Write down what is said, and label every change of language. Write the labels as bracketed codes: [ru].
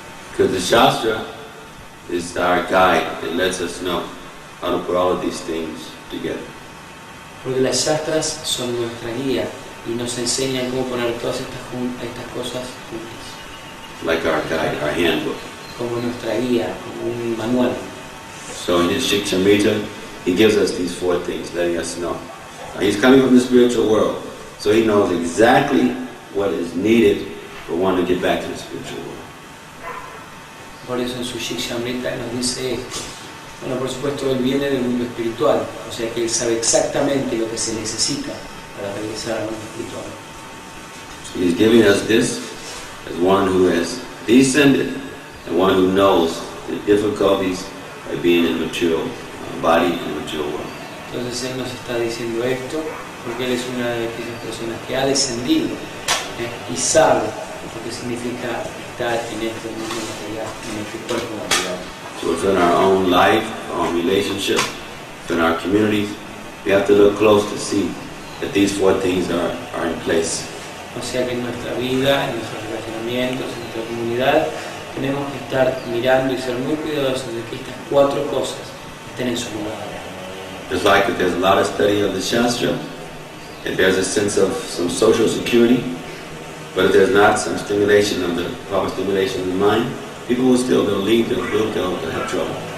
[en] Because the Shastra is our guide that lets us know how to put all of these things together. [es] Porque las Shastras son nuestra guía y nos enseñan cómo poner todas estas cosas juntas. [en] Like our guide, our handbook. [es] Como nuestra guía, como un manual. [en] So in his Shikshamrita, he gives us these four things, letting us know. He's coming from the spiritual world, so he knows exactly what is needed for one to get back to the spiritual world. [es] Por eso en su Shikshamrita nos dice esto. Bueno, por supuesto, él viene del mundo espiritual, o sea que él sabe exactamente lo que se necesita para regresar al mundo espiritual. [en] So he's giving us this as one who has descended and one who knows the difficulties of being in a material body in a material world. [es] Entonces él nos está diciendo esto porque él es una de aquellas personas que ha descendido y sabe lo que significa estar en este mundo material, en este cuerpo material. [en] So within our own life, our own relationship, within our communities, we have to look close to see that these four things are in place. [es] O sea que en nuestra vida, en nuestros relacionamientos, en nuestra comunidad, tenemos que estar mirando y ser muy cuidadosos de que estas cuatro cosas estén en su lugar. [en] Just like if there's a lot of study of the Shastra, if there's a sense of some social security, but if there's not some stimulation of the proper stimulation of the mind, people will still leave, they'll have trouble.